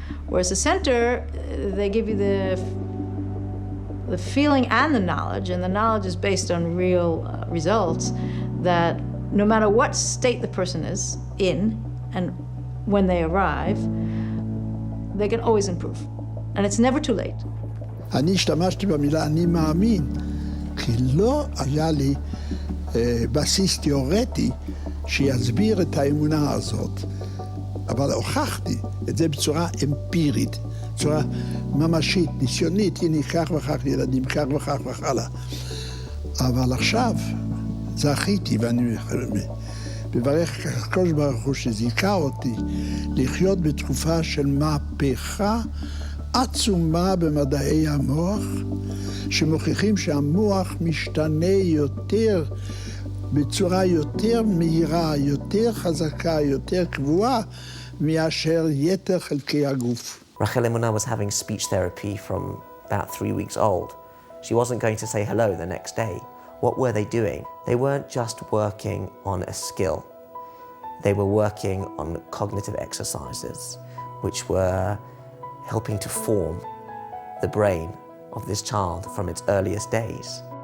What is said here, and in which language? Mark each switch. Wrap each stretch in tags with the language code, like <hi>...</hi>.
<en>Whereas the center, they give you the feeling and the knowledge, and the knowledge is based on real results, that no matter what state the person is in and when they arrive, they can always improve. And it's never too late.</en> <he>אני השתמשתי במילה אני מאמין, כי לא היה לי בסיס תיאורטי שיסביר את האמונה הזאת. אבל הוכחתי את זה בצורה אמפירית, בצורה ממשית, ניסיונית, הנה כך וכך ילדים, כך וכך וכאלה. אבל עכשיו זכיתי, ואני מברך את הקדוש ברוך הוא שזיכה אותי לחיות בתקופה של מהפכה עצומה במדעי המוח, שמוכיחים שהמוח משתנה יותר, בצורה יותר מהירה, יותר חזקה, יותר קבועה, מאשר יתר חלקי הגוף.</he> <en>Rachel Emunah was having speech therapy from about 3 weeks old. She wasn't going to say hello the next day. What were they doing? They weren't just working on a skill. They were working on cognitive exercises, which were helping to form the brain of this child from its earliest days.</en>